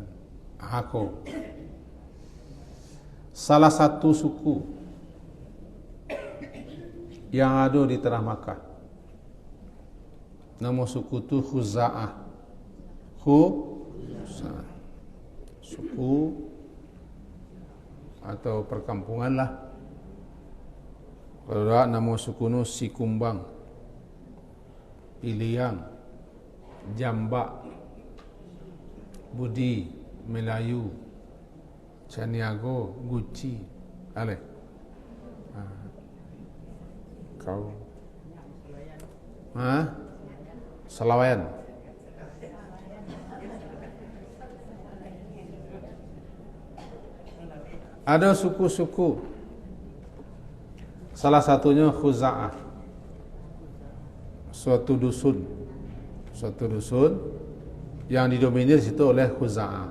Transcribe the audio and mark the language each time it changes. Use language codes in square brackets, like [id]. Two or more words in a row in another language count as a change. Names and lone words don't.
[id] Aku salah satu suku yang ada di tanah Makkah. Nama suku itu Khuza'ah. Suku atau perkampungan lah. Kalau tak, nama suku itu Sikumbang, Piliang, Jambak, Budi, Melayu, Caniago, Guci, ale. Kau, Selawayan. Ada suku-suku, salah satunya Khuza'ah, suatu dusun yang didominir situ oleh Khuza'ah.